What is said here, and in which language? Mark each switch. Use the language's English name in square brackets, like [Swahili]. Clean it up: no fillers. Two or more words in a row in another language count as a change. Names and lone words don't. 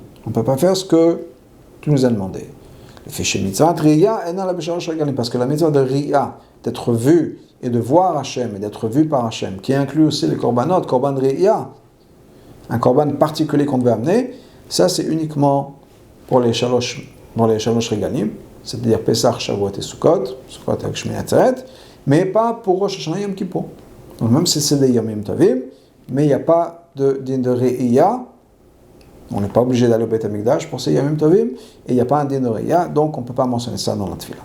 [French] On ne peut pas faire ce que tu nous as demandé. Parce que la mitzvah de Riya, d'être vu et de voir Hashem et d'être vu par Hashem, qui inclut aussi les korbanot, [Hebrew] קרבן ראייה, [French] un korban particulier qu'on devait amener, ça c'est uniquement pour les [Hebrew] שלוש רגלים, [French] c'est-à-dire Pesach, Shavuot et Sukkot avec Shmini Atzeret, mais pas pour Rosh Hashanah Yom Kippur. Donc même si c'est des [Hebrew] ימים טובים, [French] mais il n'y a pas de din de Re'iyah, on n'est pas obligé d'aller au [Hebrew] בית המקדש [French] pour ces [Hebrew] ימים טובים, [French] et il n'y a pas un din de Re'iyah, donc on ne peut pas mentionner ça dans la Tfila.